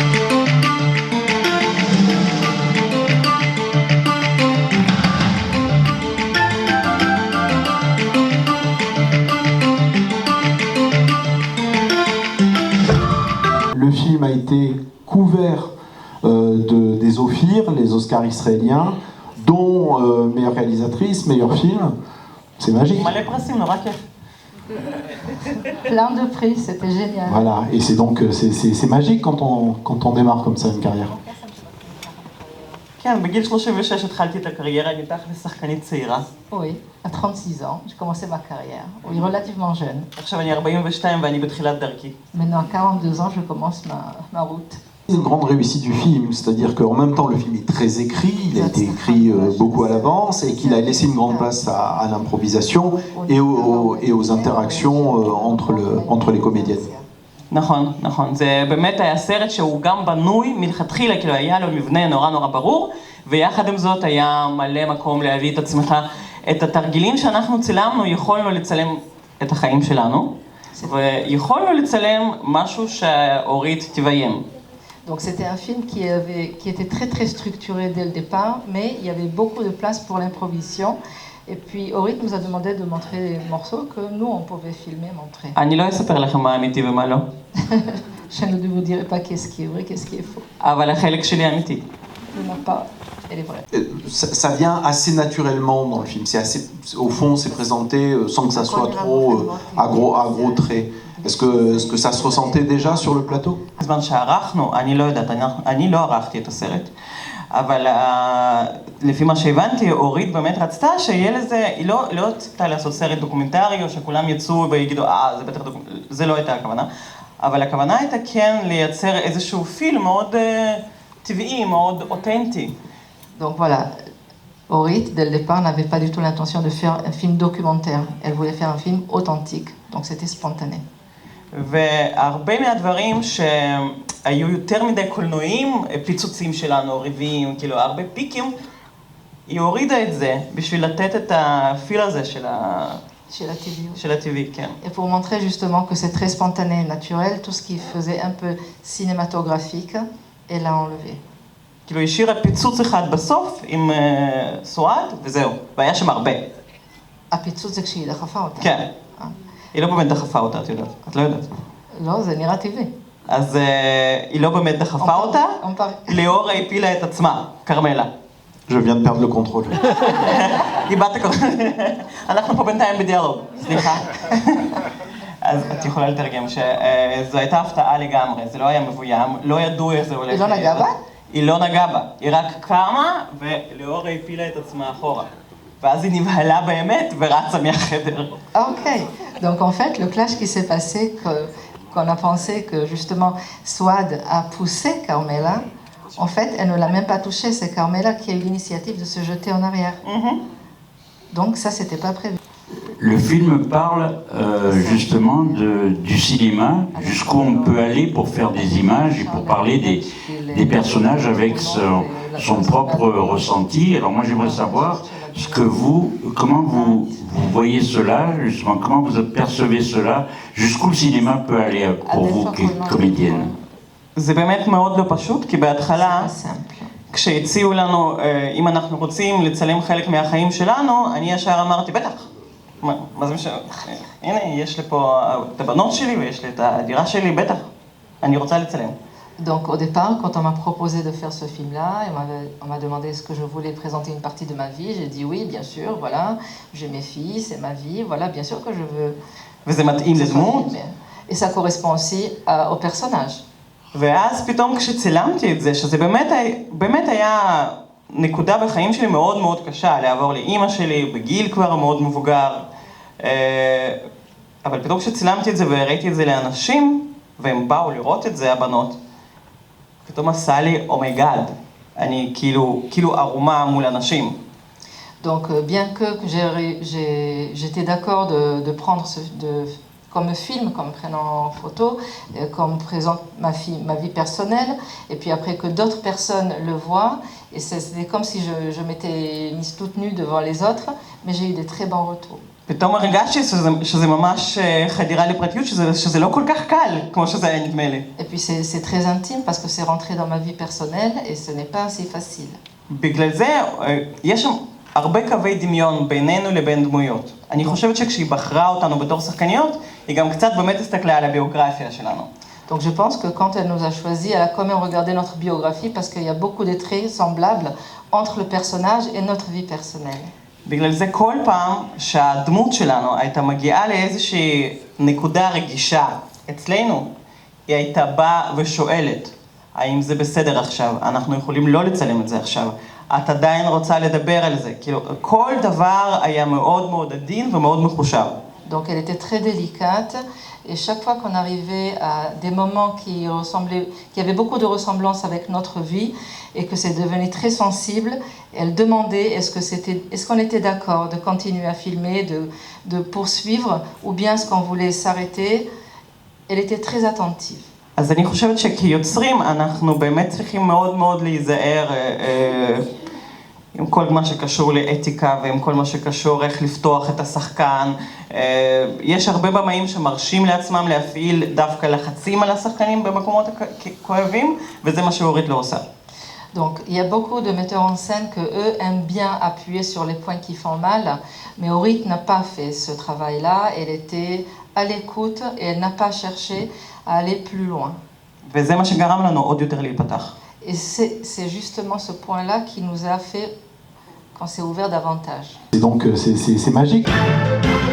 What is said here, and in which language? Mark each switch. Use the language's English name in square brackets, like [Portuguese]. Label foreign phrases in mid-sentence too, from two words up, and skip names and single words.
[French] Le film a été couvert des Ophir, les Oscars israéliens, dont meilleure réalisatrice, meilleur film. C'est magique. Plein de prix, c'était génial. Voilà, et c'est donc c'est magique quand on démarre comme ça une carrière. [Hebrew] כן, בגיל 36 התחלתי את הקריירה, אני תכל'ס שחקנית צעירה. [French] Oui, à 36 ans, j'ai commencé ma carrière. Oui, relativement jeune. [Hebrew] עכשיו אני 42 ואני בתחילת דרכי. [French] Maintenant, à 42 ans, je commence ma route. C'est une grande réussite du film, c'est-à-dire qu'en même temps le film est très écrit, il a été écrit beaucoup à l'avance et qu'il a laissé une grande place à l'improvisation et aux interactions entre les comédiennes. [Hebrew] נכון, נכון. זה באמת היה סרט שהוא גם בנוי מלכתחילה, כאילו היה לו מבנה נורא ברור, ויחד עם זאת היה מלא מקום להביא את עצמך. את התרגילים שאנחנו צילמנו, יכולנו לצלם את החיים שלנו, ויכולנו לצלם משהו שאורית תביים. [French] Donc c'était un film qui était très structuré dès le départ, mais il y avait beaucoup de place pour l'improvisation. Et puis Orit nous a demandé de montrer des morceaux que nous on pouvait filmer, montrer. [Hebrew] אני לא אספר לכם מה אמיתי ומה לא. [French] Je ne vous dirai pas qu'est-ce qui est vrai, qu'est-ce qui est faux. [Hebrew] אבל החלק שלי אמיתי. [French] Elle est vraie. Ça vient assez naturellement dans le film. C'est assez, au fond, c'est présenté sans que ça soit trop à gros traits. Est-ce que ça se ressentait déjà sur le plateau? [Hebrew] בזמן שערכנו, אני לא יודעת, אני לא ערכתי את הסרט. אבל לפי מה שהבנתי, אורית באמת רצתה שיהיה לזה, היא לא רצתה לעשות סרט דוקומנטרי, או שכולם יצאו ויגידו, זה בטח דוקומנטרי, זה לא הייתה הכוונה. אבל הכוונה הייתה כן לייצר איזשהו פילם מאוד טבעי, מאוד אותנטי. [French] Donc voilà, Orit, dès le départ, n'avait pas du tout l'intention de faire un film documentaire. Elle voulait faire un film authentique, donc c'était spontané. [Hebrew] והרבה מהדברים שהיו יותר מדי קולנועים, פיצוצים שלנו, ריבים, כאילו הרבה פיקים, היא הורידה את זה בשביל לתת את הפיל הזה של [French] la TV, [Hebrew] כן. [French] Et pour montrer justement que c'est très spontané et naturel, tout ce qui faisait un peu cinématographique, elle a enlevé. [Hebrew] כאילו היא השאירה פיצוץ אחד בסוף עם סועד, וזהו, והיה שם הרבה. הפיצוץ זה כשהיא דחפה אותה. כן. היא לא באמת דחפה אותה, את יודעת. את לא יודעת. לא, זה נראה טבעי. אז היא לא באמת דחפה אותה, ליאורה הפילה את עצמה, קרמלה. [French] Je viens de perdre le contrôle. [Hebrew] איבדת הכל. אנחנו פה בינתיים בדיאלוג, סליחה. אז את יכולה לתרגם שזו הייתה הפתעה לגמרי, זה לא היה מבוים, לא ידעו איך זה הולך. היא לא נגעה בה? היא לא נגעה בה, היא רק קמה ולאורה הפילה את עצמה אחורה. ואז היא נבהלה באמת ורצה מהחדר. [French] Ok, donc en fait le clash qui s'est passé, qu'on a pensé que justement Souad a poussé Carmela, en fait elle ne l'a même pas touché, c'est Carmela qui a eu l'initiative de se jeter en arrière. Donc ça c'était pas prévu. Le film parle justement du cinéma, jusqu'où on peut aller pour faire des images et pour parler des personnages avec son propre ressenti. Alors moi j'aimerais savoir comment vous voyez cela, justement, comment vous percevez cela, jusqu'où le cinéma peut aller pour vous, comédienne. [Hebrew] זה באמת מאוד לא פשוט, כי בהתחלה, כשהציעו לנו, אם אנחנו רוצים לצלם חלק מהחיים שלנו, אני ישר אמרתי, בטח. מה זה משנה? הנה, יש לי פה את הבנות שלי ויש לי את הדירה שלי, בטח. אני רוצה לצלם. [French] Donc au départ, quand on m'a proposé de faire ce film-là, on m'a demandé est-ce que je voulais présenter une partie de ma vie, j'ai dit oui, bien sûr, voilà, j'ai mes filles, c'est ma vie, voilà, bien sûr que je veux... [Hebrew] וזה מתאים לדמות. [French] Et ça correspond aussi au personnage. [Hebrew] ואז פתאום כשצילמתי את זה, שזה באמת היה נקודה בחיים שלי מאוד מאוד קשה, לעבור לאימא שלי, בגיל כבר מאוד מבוגר, אבל פתאום כשצילמתי את זה וראיתי את זה לאנשים, והם באו לראות את זה, הבנות, פתאום עשה לי, [English] oh my god, [Hebrew] אני כאילו ערומה מול אנשים. [French] Donc bien que j'étais d'accord de prendre comme film, comme prenant en photo, comme présente ma vie personnelle, et puis après que d'autres personnes le voient, et c'était comme si je m'étais mise toute nue devant les autres, mais j'ai eu des très bons retours. [Hebrew] פתאום הרגשתי שזה ממש חדירה לפרטיות, שזה לא כל כך קל, כמו שזה היה נדמה לי. [French] Et puis c'est très intime parce que c'est rentré dans ma vie personnelle et ce n'est pas assez facile. [Hebrew] בגלל זה יש שם הרבה קווי דמיון בינינו לבין דמויות. אני חושבת שכשהיא בחרה אותנו בתור שחקניות, היא גם קצת באמת הסתכלה על הביוגרפיה שלנו. [French] Donc je pense que quand elle nous a choisis, elle a quand même regardé notre biographie parce qu'il y a beaucoup de traits semblables entre le personnage et notre vie personnelle. [Hebrew] בגלל זה כל פעם שהדמות שלנו הייתה מגיעה לאיזושהי נקודה רגישה אצלנו, היא הייתה באה ושואלת, האם זה בסדר עכשיו? אנחנו יכולים לא לצלם את זה עכשיו. את עדיין רוצה לדבר על זה. כאילו, כל דבר היה מאוד מאוד עדין ומאוד מחושב. [French] Donc elle était très délicate et chaque fois qu'on arrivait à des moments qui avaient beaucoup de ressemblances avec notre vie et que c'est devenu très sensible, elle demandait est-ce qu'on était d'accord de continuer à filmer, de poursuivre ou bien est-ce qu'on voulait s'arrêter. Elle était très attentive. [Hebrew] אז אני חושבת שכיוצרים אנחנו באמת צריכים מאוד מאוד להיזהר עם כל מה שקשור לאתיקה ועם כל מה שקשור איך לפתוח את השחקן. יש הרבה במאים שמרשים לעצמם להפעיל דווקא לחצים על השחקנים במקומות כואבים, וזה מה שאורית לא עושה. [French] Donc il y a beaucoup de metteurs en scène que eux aiment bien appuyer sur les points qui font mal, mais Orit n'a pas fait ce travail-là, elle était à l'écoute et elle n'a pas cherché à aller plus loin. [Hebrew] וזה מה שגרם לנו עוד יותר להיפתח. [French] Et c'est justement ce point-là qui nous a fait qu'on s'est ouvert davantage. Et donc c'est magique.